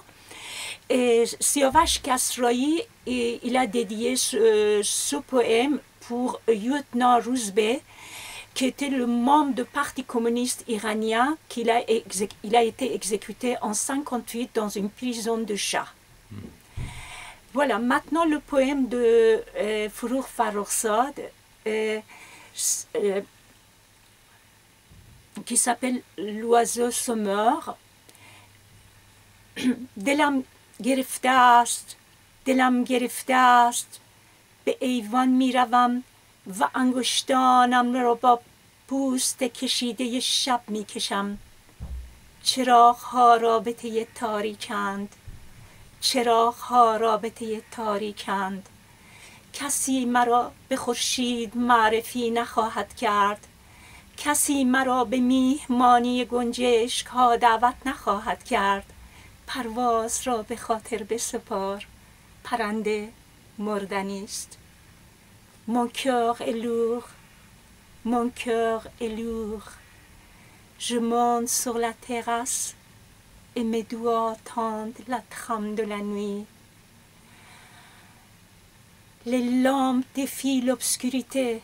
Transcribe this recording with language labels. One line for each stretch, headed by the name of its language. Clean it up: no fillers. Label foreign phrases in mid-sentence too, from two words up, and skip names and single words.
French: Et Siavash Kasraoui, il a dédié ce poème pour lieutenant Rouzbeh, qui était le membre du Parti communiste iranien, il a été exécuté en 1958 dans une prison de Shah. Voilà, maintenant le poème de Forough Farrokhzad, qui s'appelle L'oiseau sommeur.
Persian: دلم گرفته است به ایوان میروم و انگشتانم را با پوست کشیده شب میکشم. چراغ‌ها رابطه تاریکند. کسی مرا به خورشید معرفی نخواهد کرد. کسی مرا به میهمانی گنجشک‌ها دعوت نخواهد کرد. پرواز را به خاطر بسپار، پرنده مردنی است.
French: Mon cœur est lourd, Je monte sur la terrasse et mes doigts tendent la trame de la nuit. Les lampes défient l'obscurité.